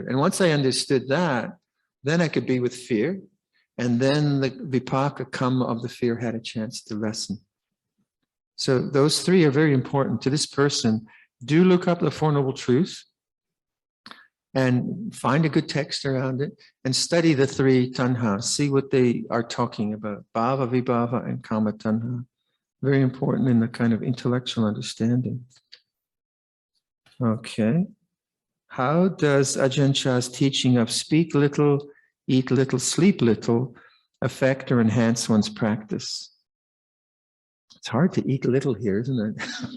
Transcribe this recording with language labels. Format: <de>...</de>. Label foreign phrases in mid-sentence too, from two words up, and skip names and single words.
<en>And once I understood that, then I could be with fear, and then the</en> <pi>vipaka kamma</pi> <en>of the fear had a chance to lessen. So those three are very important to this person. Do look up the Four Noble Truths and find a good text around it and study the three tanhas. See what they are talking about.</en> <pi>Bhava, vibhava, and kama tanha.</pi> <en>Very important in the kind of intellectual understanding. Okay. How does Ajahn Chah's teaching of speak little, eat little, sleep little affect or enhance one's practice? It's hard to eat little here, isn't it?</en>